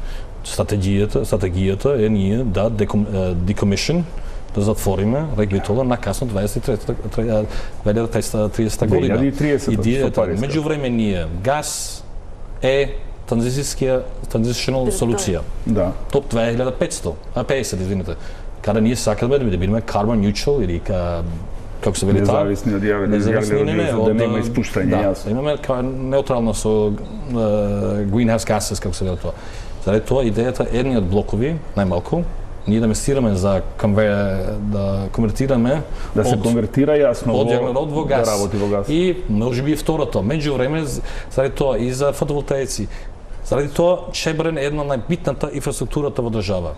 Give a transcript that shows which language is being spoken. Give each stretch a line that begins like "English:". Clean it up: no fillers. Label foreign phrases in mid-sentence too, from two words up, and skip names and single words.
Macedonian: Стратегијата е ние да decommission, да затвориме рек Битола на касно 2030 година. 2030 меѓувреме ние газ е transitional солуција. Да. Топ 50, извинете. Каде ние сакаме да бидеме
English: carbon neutral
Macedonian: или како се вели таа? Независни од јавен, да нема испуштање, јасно. Да, имаме неутрално со
English: greenhouse gases,
Macedonian: како се вели тоа. Заради тоа идејата едниот блокови, најмалку, ние да инвестираме за да конвертираме да се конвертира јасно од јаглерод во газ. Да работи во газ. И можеби второто, меѓувреме заради тоа и за фотоволтаици. Заради тоа Чебрен е една најбитната инфраструктурата во држава.